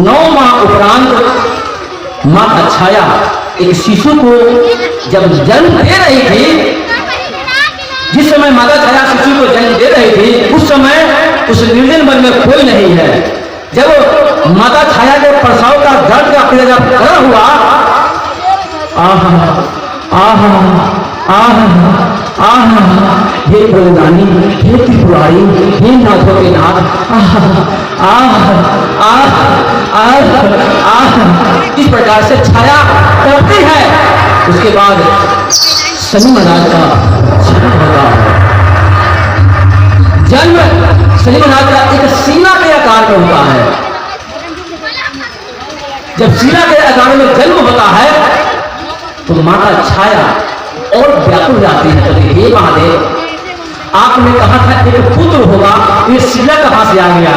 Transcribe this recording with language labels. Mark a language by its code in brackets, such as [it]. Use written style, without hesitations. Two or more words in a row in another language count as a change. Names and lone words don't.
[hi] 9 माह उपरांत माता छाया एक शिशु को जब जन्म दे रही थी, जिस समय माता छाया शिशु को जन्म दे रही थी उस समय उस निर्जन वन में कोई नहीं है। जब माता छाया के प्रसव का दर्द का पीड़ा जब खड़ा हुआ, आहा आहा आहा आहा हे प्रभुदानी, हे त्रिपुरारी, हे नाथों के नाथ, आहा आहा आहा आहा आहा इस प्रकार से छाया करती है। उसके बाद शनि महाराज का जन्म होता है। जन्म शनि महाराज का एक सीना के आकार में होता है। जब सीना के आकार में जन्म होता है तो माता छाया और व्याकुल जाती है, तो हे महादेव आपने कहा था एक पुत्र होगा, ये सीना कहां से आ गया?